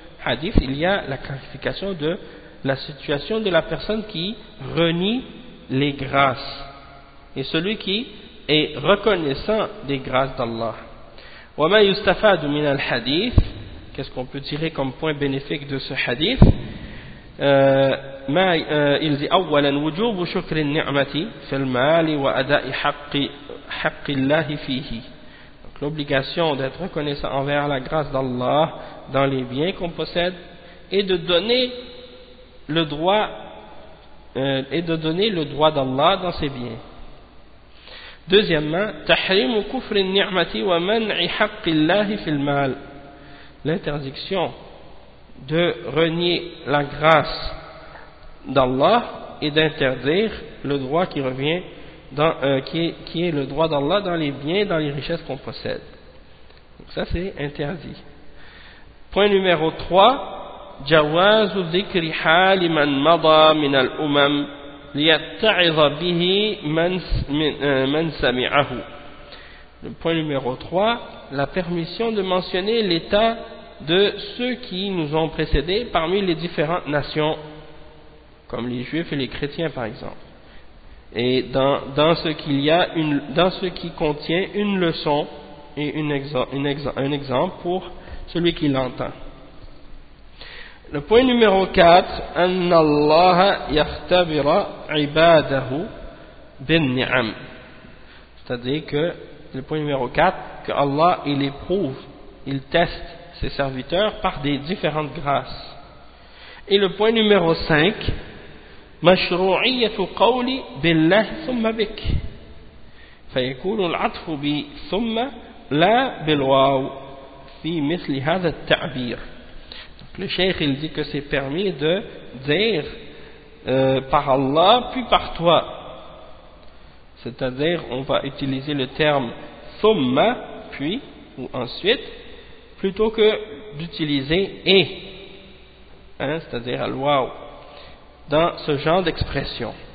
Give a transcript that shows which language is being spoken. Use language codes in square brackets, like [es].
[fr] hadith, il y a la clarification de la situation de la personne qui renie les grâces et celui qui est reconnaissant des grâces d'Allah. [ar] Wa ma yustafadu min al hadith, [fr] qu'est-ce qu'on peut tirer comme point bénéfique de ce hadith? Il dit [ar] اولا وجوب شكر النعمه في المال واداء حق الله فيه. [fr] L'obligation d'être reconnaissant envers la grâce d'Allah dans les biens qu'on possède et de donner le droit d'Allah dans ses biens. Deuxièmement, [ar] تحريم كفر النعمة ومنع حق الله في المال. [fr] L'interdiction de renier la grâce d'Allah et d'interdire le droit qui revient dans qui est le droit d'Allah dans les biens, dans les richesses qu'on possède. Donc ça c'est interdit. Point numéro 3, [ar] جواز ذكر حال من مضى من الأمم ليتعظ به من سمعه. [fr] Le point numéro 3, la permission de mentionner l'état de ceux qui nous ont précédés parmi les différentes nations, comme les Juifs et les chrétiens par exemple, et dans ce qui contient une leçon et un exemple pour celui qui l'entend. Le point numéro 4, [ar] أن الله يختبر عباده بالنعم. [fr] C'est-à-dire que le point numéro 4, que Allah il éprouve, il teste ses serviteurs par des différentes grâces. Et le point numéro 5, [ar] مشروعية قولي بالله ثم بك فيكون العطف بثم لا بالواو في مثل هذا التعبير. [fr] Le cheikh il dit que c'est permis de dire par Allah puis par toi, c'est-à-dire on va utiliser le terme thumma puis ou ensuite plutôt que d'utiliser et, hein, c'est-à-dire al-waw dans ce genre d'expression.